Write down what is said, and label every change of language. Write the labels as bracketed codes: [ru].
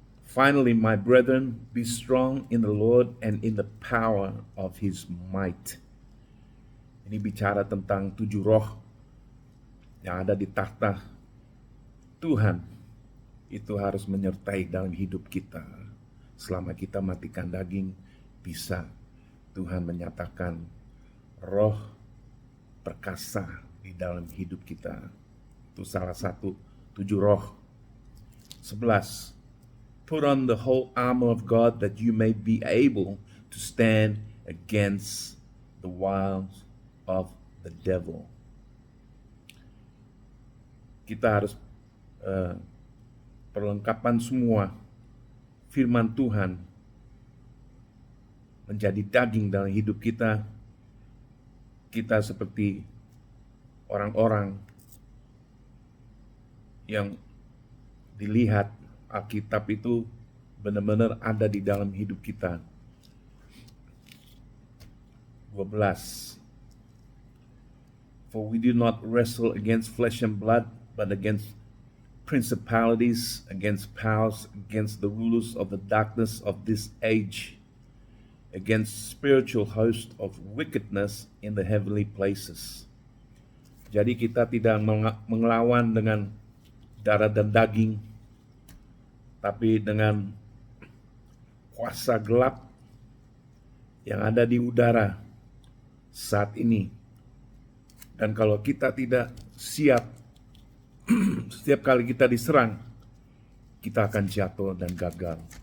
[en] Finally, my brethren, be strong in the Lord and in the power of his might. [id] Ini bicara tentang 7 roh yang ada di tahta Tuhan. Itu harus menyertai dalam hidup kita. Selama kita matikan daging, bisa Tuhan menyatakan roh perkasa di dalam hidup kita. Itu salah satu 7 roh. 11. [en] Put on the whole armor of God that you may be able to stand against the wiles of the devil. [id] Kita harus perlengkapan semua firman Tuhan menjadi daging dalam hidup kita. Kita seperti orang-orang yang dilihat Alkitab itu benar-benar ada di dalam hidup kita. 12. [en] For we do not wrestle against flesh and blood, but against principalities, against powers, against the rulers of the darkness of this age, against spiritual hosts of wickedness in the heavenly places. [id] Jadi kita tidak melawan dengan darah dan daging, tapi dengan kuasa gelap yang ada di udara saat ini. Dan kalau kita tidak siap, setiap kali kita diserang, kita akan jatuh dan gagal.